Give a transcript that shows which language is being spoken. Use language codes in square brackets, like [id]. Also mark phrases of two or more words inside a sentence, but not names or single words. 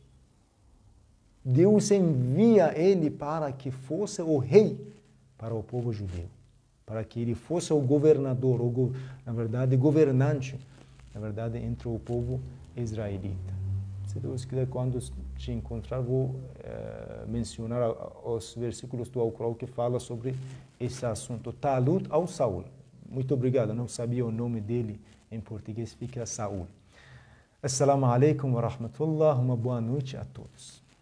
[pt] Deus envia ele para que fosse o rei para o povo judeu, para que ele fosse o governador, na verdade, governante, na verdade, entre o povo israelita. Se Deus quiser, quando te encontrar, vou mencionar os versículos do Alcorão que fala sobre esse assunto. Talut ao Saul. Muito obrigado, não sabia o nome dele em português, fica Saul. [ar] السلام عليكم ورحمة الله, [pt] uma boa noite a todos.